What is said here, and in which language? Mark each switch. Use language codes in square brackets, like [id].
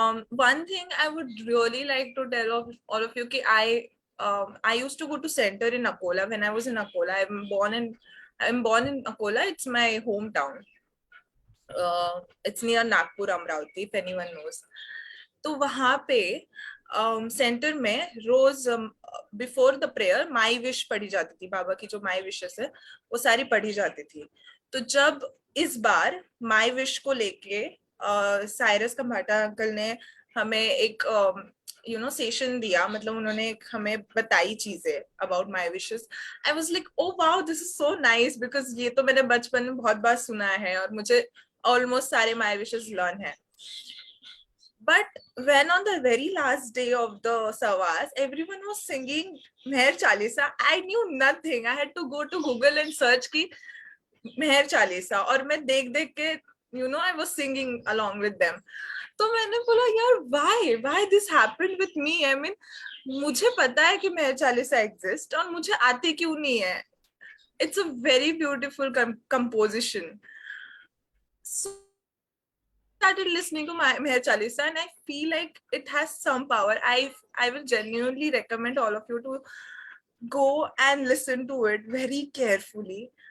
[en] One thing I would really like to tell all of you कि I used to go to center in Akola when I was in Akola. I'm born in Akola. It's my hometown. It's near Nagpur, Amravati, if anyone knows. [hi] तो वहाँ पे centre में रोज [en] before the prayer my wish [hi] पढ़ी जाती थी. बाबा की जो माई wishes है वो सारी पढ़ी जाती थी. तो जब इस बार माई विश को लेके साइरस कम्भाटा अंकल ने हमें एक सेशन दिया, मतलब उन्होंने हमें बताई चीजें [en] About my wishes. I was like oh wow, this is so nice, because [hi] ये तो मैंने बचपन में बहुत बार सुना है और मुझे ऑलमोस्ट सारे माई विशेस लर्न है. [en] But when on the very last day of the Savas, everyone was singing Meher Chalisa, I knew nothing. I had to go to Google and search ki Meher Chalisa, [hi] और मैं देख के [en] I was singing along with them. [hi] तो मैंने बोला यार [en] why this happened with me? I mean, [hi] मुझे पता है कि Meher Chalisa exist और मुझे आती क्यों नहीं है. [en] It's a very beautiful composition. So started listening to Meher Chalisa and I feel like it has some power. I will genuinely recommend all of you to go and listen to it very carefully.